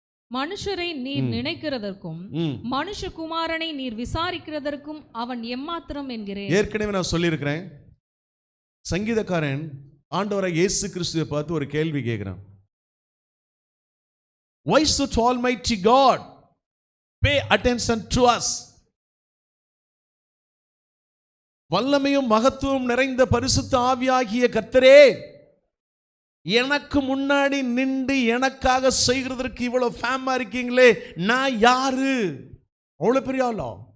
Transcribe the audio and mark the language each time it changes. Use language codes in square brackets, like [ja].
[ta] மனுஷரை நீர் நினைக்கிறதற்கும் மனுஷகுமாரனை நீர் விசாரிக்கிறதற்கும் அவன் எம்மாத்திரம் என்கிறேன். ஏற்கனவே நான் சொல்லியிருக்கிறேன், சங்கீதக்காரன் ஆண்டவராகிய இயேசு கிறிஸ்துவை பார்த்து ஒரு கேள்வி கேட்கிறான். [en] Why should Almighty God pay attention to us? [ta] வல்லமையும் மகத்துவம் நிறைந்த பரிசுத்த ஆவியாகிய கர்த்தரே, எனக்கு முன்னாடி நின்று எனக்காக செய்கிறதற்கு இவ்வளவு ஃபேமா இருக்கீங்களே, நான் யாரு? அவ்வளவு பெரிய ஆளா?